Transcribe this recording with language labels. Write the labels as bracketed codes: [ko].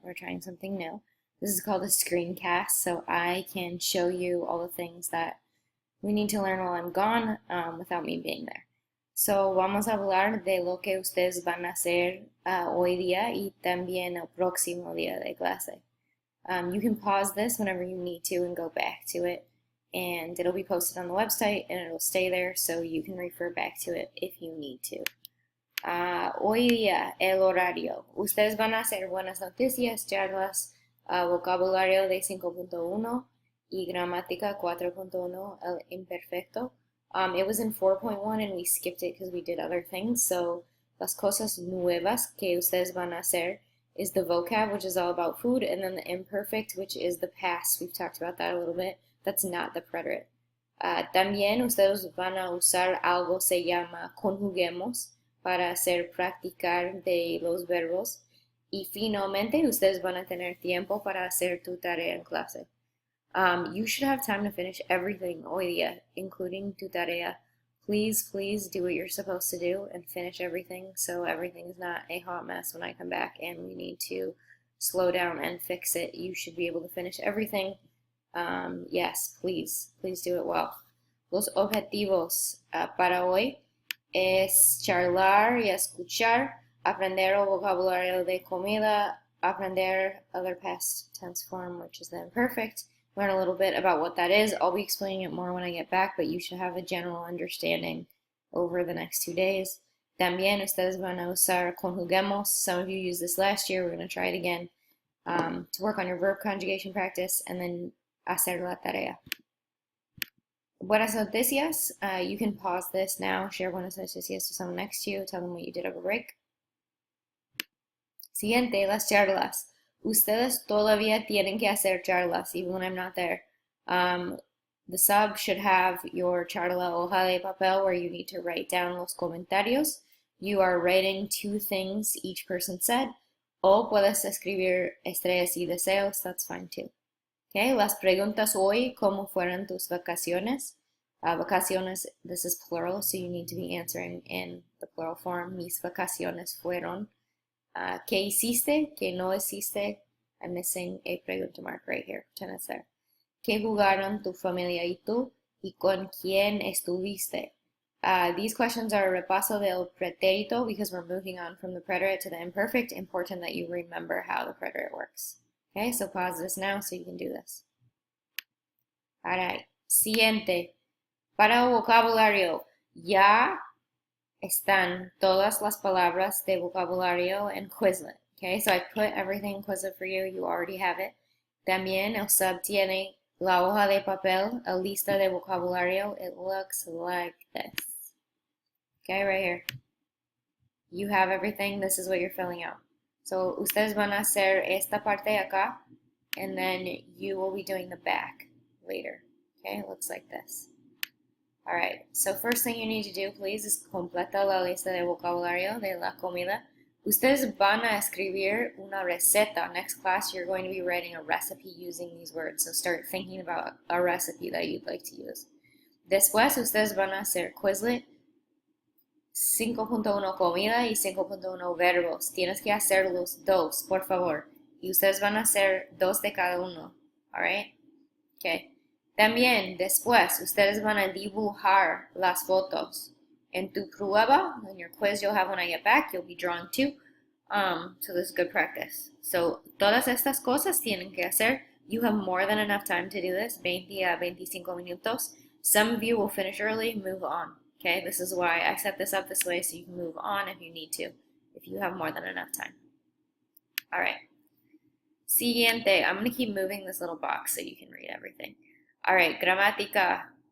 [en] We're trying something new. This is called a screencast, so I can show you all the things that we need to learn while I'm gone without me being there. [es] So vamos a hablar de lo que ustedes van a hacer hoy día y también el próximo día de clase. [en] You can pause this whenever you need to and go back to it, and it'll be posted on the website and it'll stay there so you can refer back to it if you need to. [es] Hoy día, el horario. Ustedes van a hacer buenas noticias, charlas, vocabulario de 5.1 y gramática 4.1, el imperfecto. [en] It was in 4.1 and we skipped it because we did other things. So, las cosas nuevas que ustedes van a hacer is the vocab, which is all about food, and then the imperfect, which is the past. We've talked about that a little bit. That's not the preterite. [es] También ustedes van a usar algo se llama conjuguemos para hacer practicar de los verbos y finalmente ustedes van a tener tiempo para hacer tu tarea en clase. [en] You should have time to finish everything hoy día, including tu tarea. Please do what you're supposed to do and finish everything so everything is not a hot mess when I come back and we need to slow down and fix it. You should be able to finish everything. Yes, please do it well. Los objetivos para hoy es charlar y escuchar, aprender el vocabulario de comida, aprender other past tense form, which is the imperfect, learn a little bit about what that is. I'll be explaining it more when I get back, but you should have a general understanding over the next 2 days. [es] También ustedes van a usar conjuguemos. [en] Some of you used this last year. We're going to try it again to work on your verb conjugation practice and then hacer la tarea. Buenas noticias. You can pause this now, share buenas noticias to someone next to you, tell them what you did over break. [es] Siguiente, las charlas. Ustedes todavía tienen que hacer charlas, even when I'm not there. [en] The sub should have your charla hoja de papel where you need to write down los comentarios. You are writing 2 things each person said, o puedes escribir estrellas y deseos, that's fine too. [es] Okay, las preguntas hoy, ¿cómo fueron tus vacaciones? [en] Vacaciones, this is plural, so you need to be answering in the plural form. [es] Mis vacaciones fueron. ¿Qué hiciste? [en] ¿Qué no hiciste? I'm missing a pregunta mark right here. Pretend it's there. [es] ¿Qué jugaron tu familia y tú? ¿Y con quién estuviste? [en] These questions are a repaso del pretérito because we're moving on from the preterite to the imperfect. Important that you remember how the preterite works. Okay, so pause this now so you can do this. [es] Alright, siguiente. Para el vocabulario, ya están todas las palabras de vocabulario en Quizlet. [en] Okay, so I put everything in Quizlet for you. You already have it. [es] También el sub tiene la hoja de papel, a lista de vocabulario. [en] It looks like this. Okay, right here. You have everything. This is what you're filling out. So ustedes van a hacer esta parte acá, and then you will be doing the back later. Okay, it looks like this. Alright, so first thing you need to do, please, is completa la lista de vocabulario de la comida. [es] Ustedes van a escribir una receta. [en] Next class, you're going to be writing a recipe using these words, so start thinking about a recipe that you'd like to use. [es] Después, ustedes van a hacer Quizlet 5.1 comida y 5.1 verbos. Tienes que hacer los 2, por favor. Y ustedes van a hacer 2 de cada uno. Alright? Okay. También, después, ustedes van a dibujar las fotos. [en] En tu prueba, in your quiz you'll have when I get back, you'll be drawing 2. So this is good practice. [es] So, todas estas cosas tienen que hacer. [en] You have more than enough time to do this, 20 a 25 minutos. Some of you will finish early, move on. Okay, this is why I set this up this way so you can move on if you need to, if you have more than enough time. Alright. Siguiente. I'm going to keep moving this little box so you can read everything. Alright, gramática.